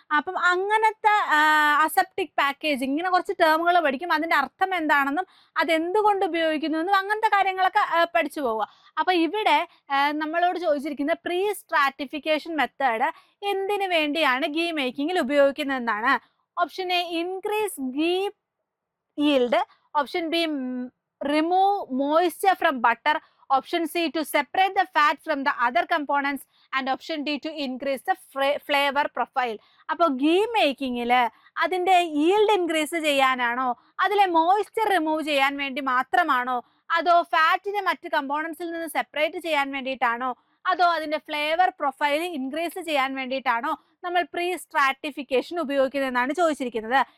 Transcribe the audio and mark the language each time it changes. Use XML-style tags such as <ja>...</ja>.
<ml>അപ്പം അങ്ങനത്തെ aseptic packaging, ഇങ്ങനെ കുറച്ച് ടേമുകൾ പഠിക്കും. അതിന്റെ അർത്ഥം എന്താണെന്നും അതെന്തുകൊണ്ട് ഉപയോഗിക്കുന്നു എന്നും അങ്ങനത്തെ കാര്യങ്ങളൊക്കെ പഠിച്ചു പോവുക. അപ്പൊ ഇവിടെ നമ്മളോട് ചോദിച്ചിരിക്കുന്ന പ്രീ സ്ട്രാറ്റിഫിക്കേഷൻ മെത്തേഡ് എന്തിനു വേണ്ടിയാണ് ghee മേക്കിങ്ങിൽ ഉപയോഗിക്കുന്നതെന്നാണ്.</ml> <en>Option A increase ghee yield, option B remove moisture from butter, option C to separate the fat from the other components, and option D to increase the flavor profile.</en> <ml>അപ്പോൾ ഗീ മേക്കിങ്ങില് അതിന്റെ yield increase ചെയ്യാനാണോ, അതിലെ moisture remove ചെയ്യാൻ വേണ്ടി മാത്രമാണോ, അതോ ഫാറ്റിനെ മറ്റ് കമ്പോണൻസിൽ നിന്ന് സെപ്പറേറ്റ് ചെയ്യാൻ വേണ്ടിയിട്ടാണോ, അതോ അതിന്റെ ഫ്ലേവർ പ്രൊഫൈൽ ഇൻക്രീസ് ചെയ്യാൻ വേണ്ടിയിട്ടാണോ നമ്മൾ പ്രീ സ്ട്രാറ്റിഫിക്കേഷൻ ഉപയോഗിക്കുന്നതെന്നാണ് ചോദിച്ചിരിക്കുന്നത്.</ml>